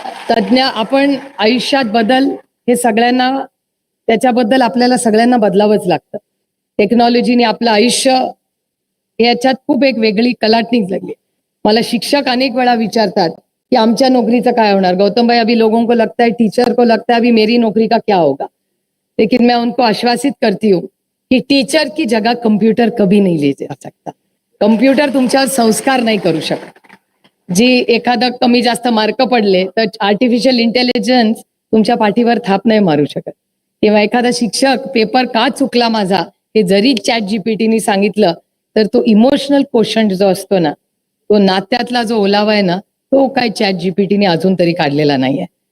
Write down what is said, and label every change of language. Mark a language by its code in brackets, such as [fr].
[mr] तज्ञ आपण आयुष्यात बदल हे सगळ्यांना, त्याच्याबद्दल आपल्याला सगळ्यांना बदलावंच लागतं. टेक्नॉलॉजीने आपलं आयुष्य याच्यात खूप एक वेगळी कलाटणी लागली. मला शिक्षक अनेक वेळा विचारतात कि आमच्या नौकरीचं काय होणार. [hi] गौतम भाई, अभी लोगों को लगता है, टीचर को लगता है अभी मेरी नौकरी का क्या होगा. लेकिन मैं उनको आश्वासित करती हूँ कि टीचर की जगह कंप्यूटर कभी नहीं ले जा सकता. [mr] कंप्यूटर तुमच्यावर संस्कार नाही करू शकत. जी एखादं कमी जास्त मार्क पडले तर आर्टिफिशियल इंटेलिजन्स तुमच्या पाठीवर थाप नाही मारू शकत. किंवा एखादा शिक्षक पेपर का चुकला माझा हे जरी चॅट जीपीटीने सांगितलं तर तो इमोशनल क्वेश्चन जो असतो ना, तो नात्यातला जो ओलावा आहे ना, तो काय चॅट जीपीटीने अजून तरी काढलेला नाहीये.